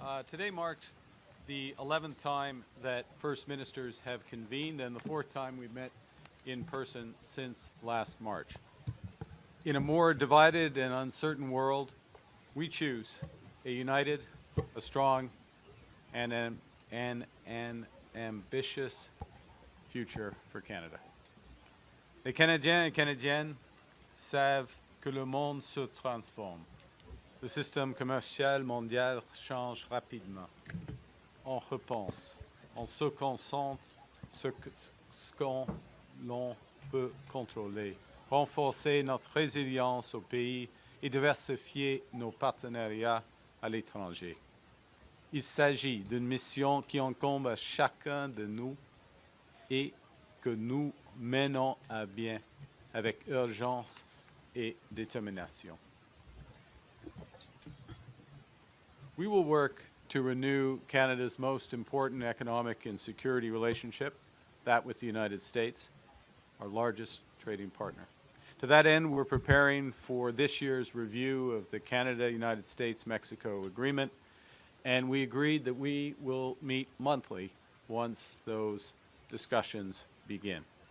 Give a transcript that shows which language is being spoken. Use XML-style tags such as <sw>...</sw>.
<en>Today marks the 11th time that First Ministers have convened and the 4th time we've met in person since last March. In a more divided and uncertain world, we choose a united, a strong, and an ambitious future for Canada.</en> <fr>Les Canadiens et Canadiennes savent que le monde se transforme. Le système commercial mondial change rapidement. On repense, on se concentre sur ce qu'on l'on peut contrôler, renforcer notre résilience au pays et diversifier nos partenariats à l'étranger. Il s'agit d'une mission qui incombe à chacun de nous et que nous menons à bien avec urgence et détermination.</fr> <en>We will work to renew Canada's most important economic and security relationship, that with the United States, our largest trading partner. To that end, we're preparing for this year's review of the Canada-United States-Mexico agreement, and we agreed that we will meet monthly once those discussions begin.</en>